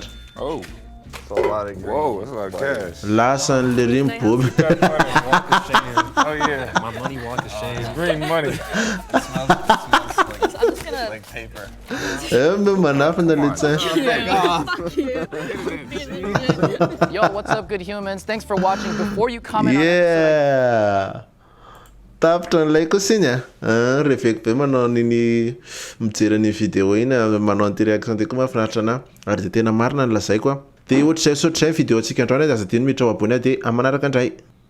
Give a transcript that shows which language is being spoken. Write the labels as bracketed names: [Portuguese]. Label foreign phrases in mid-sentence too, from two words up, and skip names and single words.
[English] Oh, that's a lot of whoa, that's a lot of cash. [Malagasy] Lasan'le ry boby. [English] Oh yeah, My money walk of shame. green money. I'm just gonna. Like paper. [Malagasy] Manafina le tsara. [English] Yo, what's up, good humans? Thanks for watching. Before you comment [Malagasy] Tapitra n'ilay kosa iny reveko be manao niny mijery ny vidéo iny manao an'ity réaction ty koa mahafinaritra anahy ary dia tena marina ny lazaiko dia ohatr'izay saotr'izay vidéo antsika androany aza dia miditra ao abony dia amanaraka indray.